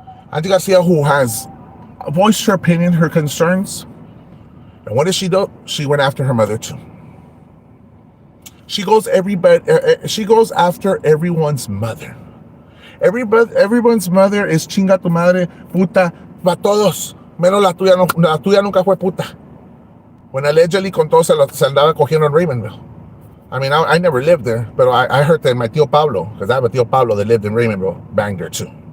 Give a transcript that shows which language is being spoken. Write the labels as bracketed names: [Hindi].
[English] Angie Garcia, who has voiced her opinion, her concerns. And what did she do? She went after her mother too. She goes after everyone's mother. Everyone's mother is [Spanish] chinga tu madre, puta, para todos. Menos la tuya nunca fue puta. [English] When allegedly [Spanish] con todo se andaba cogiendo en Raymondville. [English] I mean, I never lived there, but I heard that my tío Pablo, because I have a tío Pablo that lived in Raymondville, banged her too.